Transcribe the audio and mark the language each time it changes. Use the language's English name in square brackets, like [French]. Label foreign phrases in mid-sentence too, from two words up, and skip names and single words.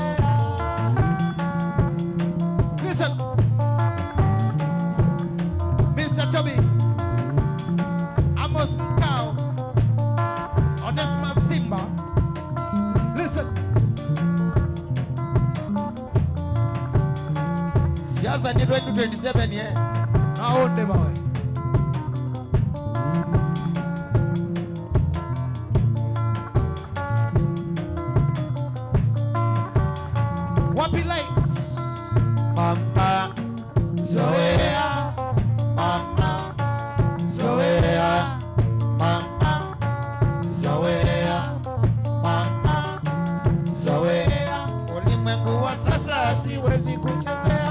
[English] Listen, Mr. Toby, Amos Cow, Onesmus Simba. Listen. [Swahili] Siasa ni 2027 ye. Aonde bawe. Wapi lights? Mama zoea, mama zoea, mama zoea, mama zoea. Ulimwengu wa sasa siwezi kuchezea.